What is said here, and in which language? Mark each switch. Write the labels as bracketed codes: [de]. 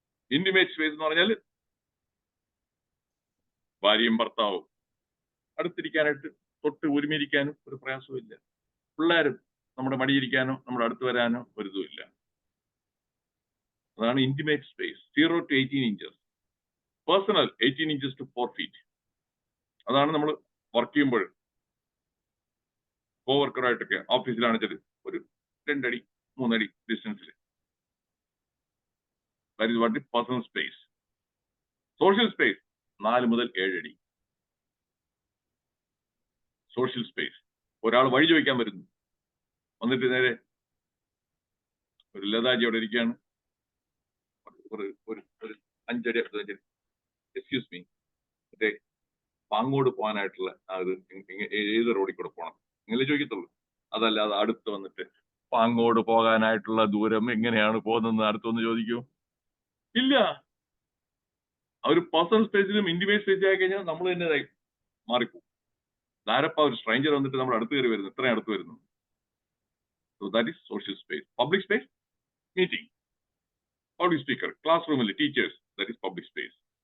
[ml] Intimate space എന്ന് പറഞ്ഞാൽ ഭാര്യയും ഭർത്താവും അടുത്തിരിക്കാനായിട്ട് തൊട്ട് ഒരുമിരിക്കാനും ഒരു പ്രയാസവും ഇല്ല. പിള്ളേരും നമ്മുടെ മടിയിരിക്കാനോ നമ്മുടെ അടുത്ത് വരാനോ ഒരു ഇതുമില്ല. അതാണ് intimate space. [en] 0 to 18 inches. Personal 18 inches to 4 feet. [ml] അതാണ് നമ്മൾ വർക്ക് ചെയ്യുമ്പോൾ കോവർക്കറായിട്ടൊക്കെ ഓഫീസിലാണെച്ചാൽ ഒരു 2 അടി 3 അടി ഡിസ്റ്റൻസിൽ. [en] That is what the personal space. [ml] Social space 4 മുതൽ 7 അടി. Social space. ഒരാൾ വഴി ചോദിക്കാൻ വരുന്നു, വന്നിട്ട് നേരെ ഒരു ലതാജി അവിടെ ഇരിക്കുകയാണ്, ഒരു 5 അടി എക്സ്ക്യൂസ് മീ, മറ്റേ പാങ്ങോട് പോകാനായിട്ടുള്ള അത് ഏത് റോഡിൽ കൂടെ പോകണം ഇങ്ങനെ ചോദിക്കത്തുള്ളൂ. അതല്ലാതെ അടുത്ത് വന്നിട്ട് പാങ്ങോട് പോകാനായിട്ടുള്ള ദൂരം എങ്ങനെയാണ് പോകുന്നത് അടുത്ത് വന്ന് ചോദിക്കൂ? ഇല്ല. ആ ഒരു പേഴ്സണൽ സ്പേസിലും ഇന്റിമേറ്റ് സ്പേസ് ആയി കഴിഞ്ഞാൽ നമ്മൾ തന്നെ മാറിപ്പോകും. ധാരപ്പ ഒരു സ്ട്രേഞ്ചർ വന്നിട്ട് നമ്മൾ അടുത്ത് കയറി വരുന്നു, ഇത്രയും അടുത്ത് വരുന്നു. [en] So that is social space. Public space, meeting, public speaker, classroom, teachers, that is public space.